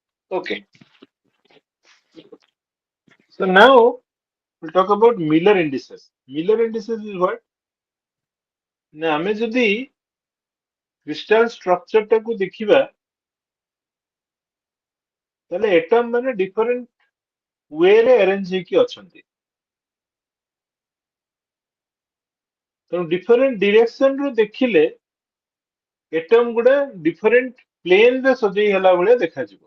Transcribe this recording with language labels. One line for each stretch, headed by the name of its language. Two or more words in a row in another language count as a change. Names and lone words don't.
English: Okay. So now we'll talk about Miller indices. Miller indices is what?
Odia: ନା ଆମେ ଯଦି
English: crystal structure
Odia: ଟାକୁ ଦେଖିବା ତାହେଲେ ଏଟମ ମାନେ
English: different way arrange
Odia: ହେଇକି ଅଛନ୍ତି। ତେଣୁ
English: different direction
Odia: ରୁ ଦେଖିଲେ ଏଟମ ଗୁଡା
English: different plane
Odia: ରେ ସଜେଇ ହେଲା ଭଳିଆ ଦେଖାଯିବ।